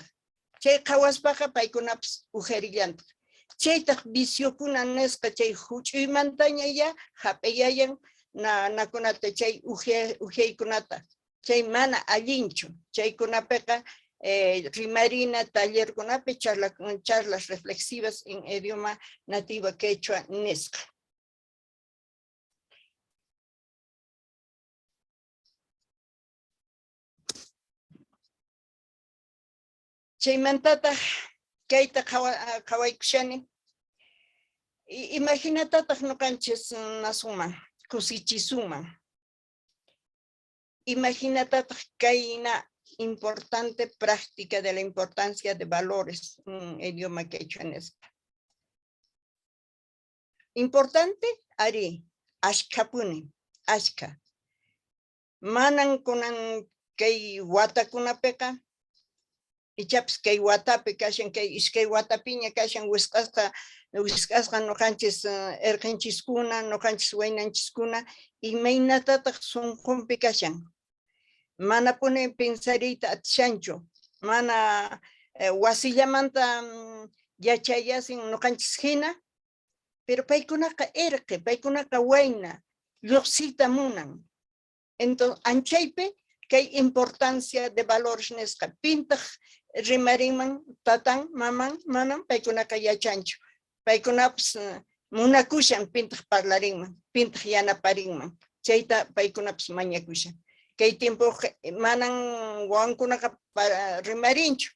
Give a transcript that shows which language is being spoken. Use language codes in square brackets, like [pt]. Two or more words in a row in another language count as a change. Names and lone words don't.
[qu] Chay qhawaspaqa paykunapas ujarillantaq. Chaytaq viciokuna nisqa chay huch'uymantaña ya hap'iyayan nakunata chay ujaykunata. Chay mana allinchu. Chaykunapiqa rimarina tallerkunapi [es] charlas reflexivas en idioma nativa quechua [qu] nisqa. Chaymantata kayta qhawaykushani. Imaginatataq nuqanchis nasuman, kusichisuman. Imaginatataq kayna [es] importante práctica de la importancia de valores en idioma quechua nisqa. [qu] Importante ari, ashkapuni, ashka. Manan kunan kay watakunapiqa, ichapas kay watapi kashan, kay iskay watapiña kashan wisqasqa nuqanchis erqinchiskuna, nuqanchis waynanchiskuna, imaynatataq sunqunpi kashan. Mana puni pensariyta atishanchu, mana wasillamanta yachayasin nuqanchis hina, pero paykunaqa erqi, paykunaqa wayna, lluqsiyta munan. Entonces, anchaypi kay [es] importancia de valores [qu] nisqa. Pintaq rimarinman tatan, maman, manan, paykunaqa yachanchu. Paykunapas munakushan pintaq parlarinman, pintaq yanaparinman. Chayta paykunapas mañakushan. Kay tiempo manan wawankunaqa rimarinchu.